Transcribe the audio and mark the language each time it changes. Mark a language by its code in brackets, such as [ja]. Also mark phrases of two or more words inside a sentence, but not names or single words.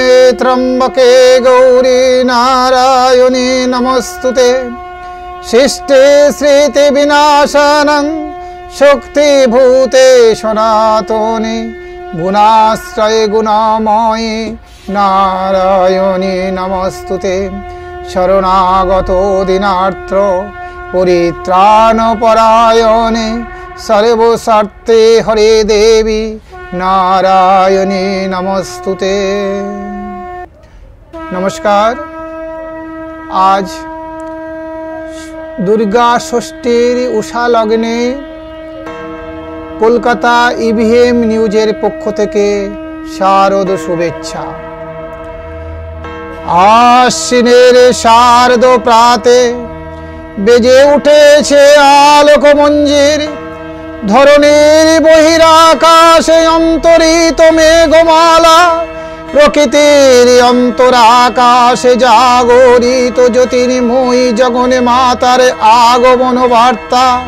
[sa] त्र्यंबके गौरी नारायणी नमस्तुते शिष्टे श्रीति विनाशनं शक्ति भूते सनातने गुणाश्रये गुणामये नारायणी नमस्तुते शरणागत दीनार्थ परित्राणपरायणे सर्वस्वार्थे हरे देवी नारायणी नमस्तुते। [bn] নমস্কার। আজ দুর্গা ষষ্ঠীর ঊষা লগ্নে কলকাতা इভিএম নিউজের পক্ষ থেকে শারদ শুভেচ্ছা। আশ্বিনের শারদ প্রাতে বেজে উঠেছে আলোক মঞ্জির, ধরণীর বহিরাকাশে অন্তরিত মেঘমালা, প্রকৃতির অন্তরাকাশে জাগরিত জ্যোতির্ময়ী জগনে মাতার আগমন বার্তা।